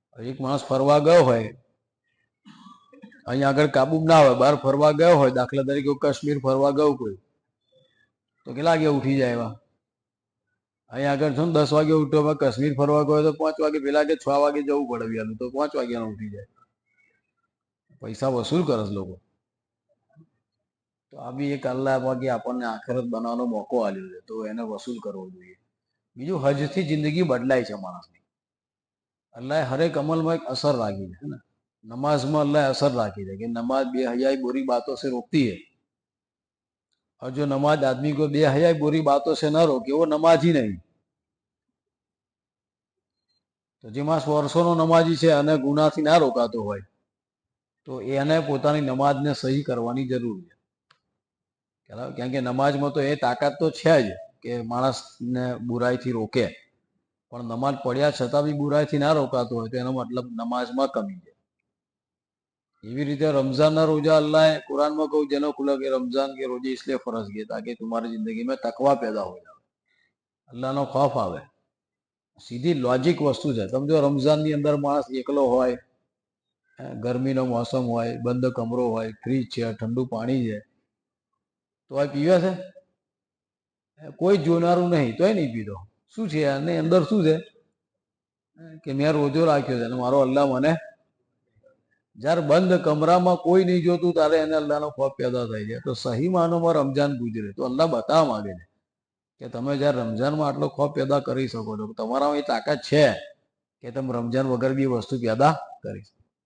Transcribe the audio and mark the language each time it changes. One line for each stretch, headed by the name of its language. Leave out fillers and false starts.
Gujarati: એક માણસ ફરવા ગયો હોય અહીંયા આગળ કાબુ ના હોય બહાર ફરવા ગયો હોય દાખલા તરીકે કાશ્મીર ફરવા ગયો કોઈ તો કેટલા વાગે ઉઠી જાય એવા અહીંયા આગળ છો ને 10 વાગે ઉઠો કાશ્મીર ફરવા ગયો તો 5 વાગે પેલા કે 6 વાગે જવું પડે વ્યાલું તો 5 વાગ્યાનો ઉઠી જાય. પૈસા વસૂલ કરે છે લોકો. તો આ બી એક અલ્લાહ બાકી આપણને આખિરત બનાવવાનો મોકો આપ્યો છે તો એને વસૂલ કરવો જોઈએ. બીજું હજથી જિંદગી બદલાય છે માણસની. અલ્લાહ હરેક અમલમાં એક અસર રાખી છે ને.
Hindi: नमाज में अल्लाह असर राखी है कि नमाज बेहयाई बुरी बातों से रोकती है और जो नमाज आदमी को बेहयाई बुरी बातों से न रोके वो नमाज ही नहीं. तो
Gujarati: તો જે માણસ વર્ષોનો નમાજી છે અને ગુનાથી ના રોકાતો હોય તો એને પોતાની નમાજને સહી કરવાની જરૂર છે. કારણ કે નમાજમાં તો એ તાકાત તો છે જ કે માણસને બુરાઈથી રોકે, પણ નમાજ પડ્યા છતાં બી બુરાઈથી ના રોકાતો હોય તો એનો મતલબ નમાજમાં કમી છે. એવી રીતે રમઝાનના રોજા અલ્લાહ
Hindi: कुरान में कहूँ જેનો खुला कि रमजान के रोजे इसलिए फर्ज किए ताकि तुम्हारी जिंदगी में तकवा पैदा हो जाए,
Gujarati: અલ્લાહનો ખૌફ આવે. સીધી લોજિક વસ્તુ છે. તમે જો રમઝાનની અંદર માણસ એકલો હોય, ગરમીનો મોસમ હોય, બંધ કમરો હોય, ફ્રીજ છે, ઠંડુ પાણી છે, તો આ પીવે છે? કોઈ જોનારું નહીં તોય નહીં પીતો. શું છે આની અંદર? શું છે કે મેં રોજો રાખ્યો છે અને મારો અલ્લાહ મને, જ્યારે બંધ કમરામાં કોઈ નહીં જોતું ત્યારે એને અલ્લાહનો ખૌફ પેદા થાય છે. તો સહી માનોમાં રમજાન ગુજરે તો અલ્લાહ બતાવવા માંગે છે કે તમે જ્યારે રમજાનમાં આટલો ખૌફ પેદા કરી શકો છો, તમારામાં એ તાકાત છે કે તમે રમજાન વગર બી વસ્તુ પેદા કરી શકો.